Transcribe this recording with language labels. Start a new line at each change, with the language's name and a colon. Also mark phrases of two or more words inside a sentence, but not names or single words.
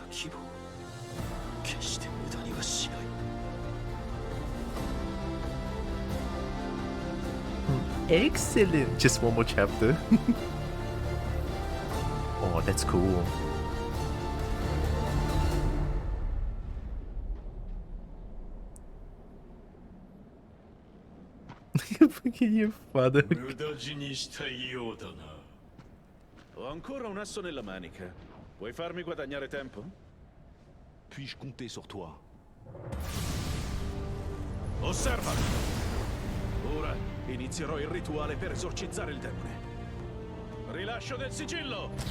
English: Excellent. Just one more chapter. Oh, that's cool. Fucking your father.
Italian: Ho ancora un asso nella manica. Puoi farmi guadagnare tempo?
French: Puis-je compter sur toi?
Italian: Osserva! Ora inizierò il rituale per esorcizzare il demone. Rilascio del sigillo!